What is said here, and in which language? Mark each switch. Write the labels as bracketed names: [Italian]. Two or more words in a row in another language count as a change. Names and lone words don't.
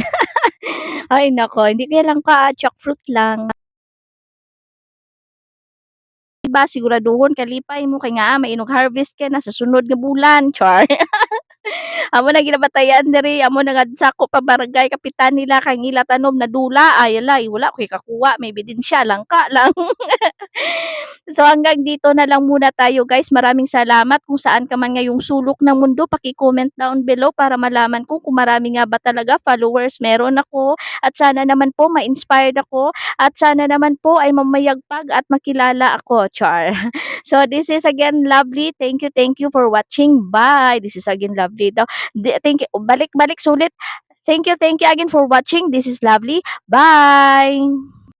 [Filipino] Ay nako, hindi kaya langka, jackfruit lang. [Hiligaynon] Diba siguraduhon kalipay mo kay nga mainog harvest ka na sa sunod nga bulan, char. Amo na ginabatayan diri, amo na nga sako pa barangay kapitan nila kay ngila tanom na dula, ay alay wala ko kakuha, may ebidensya langka lang. [Filipino] So hanggang dito na lang muna tayo guys. Maraming salamat kung saan ka man ngayong sulok ng mundo. Paki- [English] comment down below [Filipino] para malaman ko kung marami nga ba talaga followers meron ako. At sana naman po ma-inspired ako. At sana naman po ay mamayagpag at makilala ako. Char. [English] So this is again Lovely. Thank you for watching. Bye. This is again Lovely daw. Thank you. [Filipino] Balik sulit. [English] Thank you again for watching. This is Lovely. Bye.